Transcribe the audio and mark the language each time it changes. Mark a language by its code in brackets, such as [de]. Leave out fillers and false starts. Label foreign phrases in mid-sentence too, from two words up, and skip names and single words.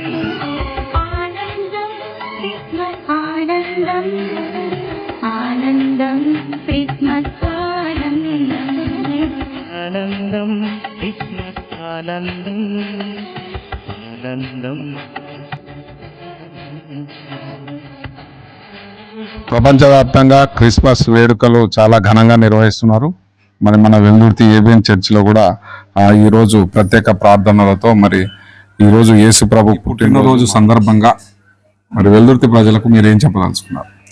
[te] ఆనందం, క్రిస్మస్ ఆనందం, ఆనందం, క్రిస్మస్ ఆనందం, ఆనందం, క్రిస్మస్ ఆనందం, ఆనందం. ప్రపంచవ్యాప్తంగా క్రిస్మస్ వేడుకలు చాలా ఘనంగా నిర్వహిస్తున్నారు. మన వెల్దుర్తి ఏబిఎన్ చర్చిలో కూడా ఈరోజు ప్రత్యేక ప్రార్థనలతో మరి ఈరోజు యేసు ప్రభు పుట్టినరోజు సందర్భంగా మరి వెల్దుర్తి ప్రజలకు మీరేం చెప్పదలుచుకున్నారు?